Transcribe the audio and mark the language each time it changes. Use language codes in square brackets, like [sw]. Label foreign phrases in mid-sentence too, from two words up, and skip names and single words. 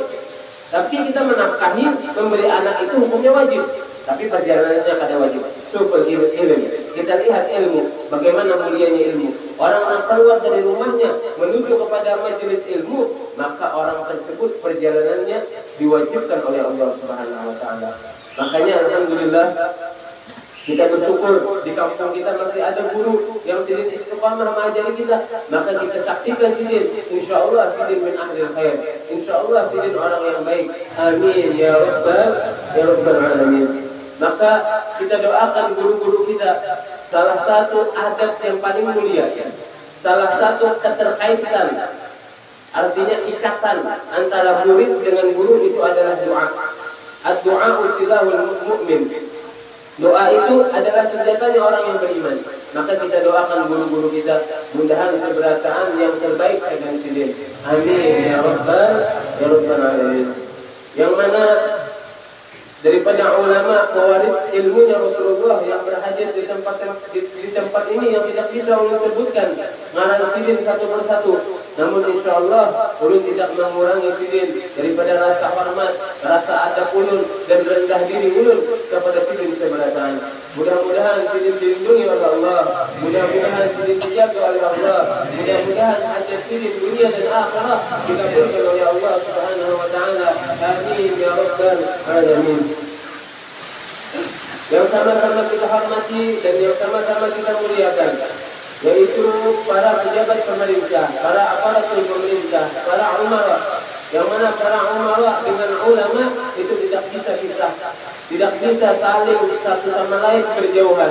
[id] Tapi kita menafkahi, memberi anak itu hukumnya wajib. Tapi perjalanannya kada wajib. Sufal ilmu. Kita lihat ilmu, bagaimana mulianya ilmu. Orang yang keluar dari rumahnya menuju kepada majelis ilmu, maka orang tersebut perjalanannya diwajibkan oleh Allah [ar] سبحانه وتعالى. [id] Makanya alhamdulillah kita bersyukur di kampung kita masih ada guru yang sidin istiqamah mengajari kita. Maka kita saksikan sidin, [ar] إن شاء الله [id] sidin [ar] من أهل الخير, إن شاء الله [id] sidin orang yang baik. [ar] آمين يا رب العالمين. [id] Maka kita doakan guru-guru kita, salah satu adab yang paling mulia, salah satu keterkaitan Artinya ikatan antara murid dengan guru itu adalah doa. [ar] الدعاء سلاح المؤمن. [id] Doa itu adalah senjatanya orang yang beriman. Maka kita doakan guru-guru kita, mudah-mudahan seberataan yang terbaik segan sidin. [ar] آمين يا رب العالمين. [id] Yang mana daripada ulama pewaris ilmunya Rasulullah yang berhadir di tempat ini yang tidak bisa ulun sebutkan ngarang sidin satu persatu. Namun [ar] إن شاء الله [id] ulun tidak mengurangi sidin daripada rasa hormat, rasa adab ulun dan rendah diri ulun kepada sidin seberataan. Mudah-mudahan sidin dilindungi oleh Allah, mudah-mudahan sidin dijaga oleh Allah, mudah-mudahan hajat sidin dunia dan akhirat dikabulkan oleh Allah [ar] سبحانه وتعالى. آمين يا رب العالمين. [id] Yang sama-sama kita hormati dan yang sama-sama kita muliakan, yaitu para pejabat pemerintah, para aparatur pemerintah, para umara. Yang mana para umara dengan ulama itu tidak bisa pisah, tidak bisa saling satu sama lain berjauhan.